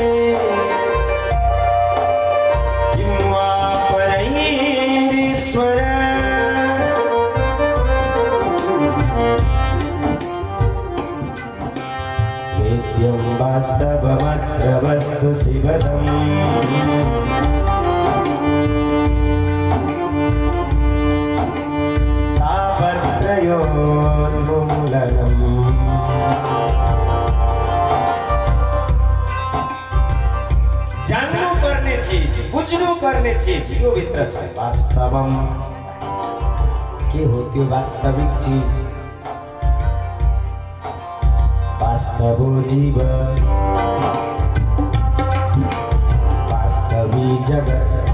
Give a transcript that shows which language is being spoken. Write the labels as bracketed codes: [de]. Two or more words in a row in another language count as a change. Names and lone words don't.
[sa] किं वा परैरीश्वर वेद्यं वास्तवमत्र वस्तु शिवदम् तापत्रयोन्मूलनम्। [ne] जान्नु पर्ने चीज, बुझ्नु पर्ने चीज यो भित्र छ। वास्तवम के हो? त्यो वास्तविक चीज, वास्तवो जीव, वास्तवी जगत।